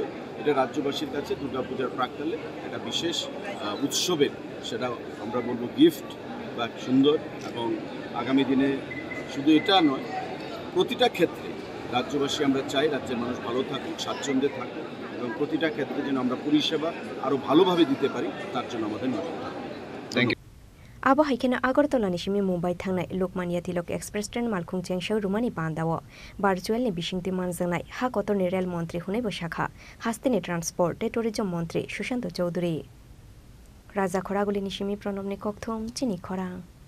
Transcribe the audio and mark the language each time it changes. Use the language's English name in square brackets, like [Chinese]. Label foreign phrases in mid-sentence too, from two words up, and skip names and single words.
[Bangla] এটা রাজ্যবাসীর কাছে দুর্গাপূজার প্রাক্কালে একটা বিশেষ উৎসবের, সেটা আমরা বলবো গিফট বা সুন্দর। এবং আগামী দিনে শুধু এটা নয়, প্রতিটা ক্ষেত্রে রাজ্যবাসী আমরা চাই রাজ্যের মানুষ ভালো থাকুক, স্বাচ্ছন্দ্যে থাকুক এবং প্রতিটা ক্ষেত্রে যেন আমরা পরিষেবা আরও ভালোভাবে দিতে পারি, তার জন্য আমাদের নজর থাকবে। [English] thank you. [Kok Borok] Abo haikena Agartala ni shimi Mumbai thangnai Lokmanya Tilok Express train malkhung chengsho rumani bandawo virtual ni bishingti manjangnai ha kotor ni rail mantri hunai bo shakha hastini transport te tourism mantri Sushant Chaudhary Raja Khoraguli ni shimi Pranobni Kokthom Chini Khorang